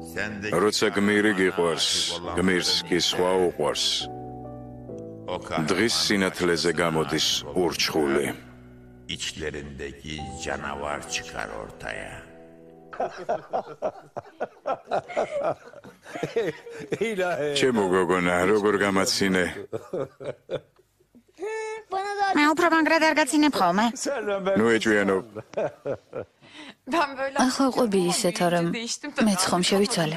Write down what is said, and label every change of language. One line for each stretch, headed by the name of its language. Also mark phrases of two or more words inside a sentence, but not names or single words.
Georgian: როცა გმირი გიყვარს, გმირს კი სხვა უყვარს. დღის სინათლეზე გამოდის ურჩხული.
Turkish: İçlerindeki canavar çıkar ortaya.
Georgian: ჩემო გოგონა, როგორ გამაცინე? მე უფრო მაგრად არ გაცინებ ხოლმე. ნუ ეჭვიანო. ახლა ყვები ისეთ, რომ მეც ხომ შევიცვალე.